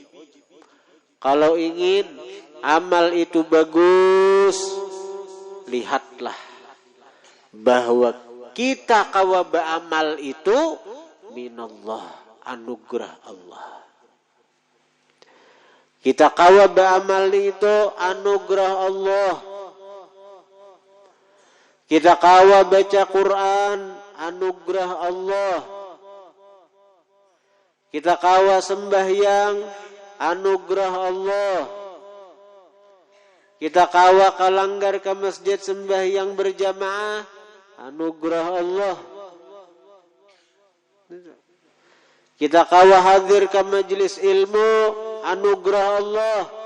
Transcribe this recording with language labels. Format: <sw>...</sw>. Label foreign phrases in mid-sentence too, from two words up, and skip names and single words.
<bjn>Kalau ingin amal itu bagus, lihatlah bahwa kita kawa beramal itu minallah, anugerah Allah. Kita kawa beramal itu anugerah Allah. Kita kawa baca Quran, anugerah Allah. Kita kawa sembahyang, anugerah Allah. Kita kawa kalanggar ke masjid sembahyang berjamaah, anugerah Allah. Kita kawa hadir ke majelis ilmu, anugerah Allah.</bjn>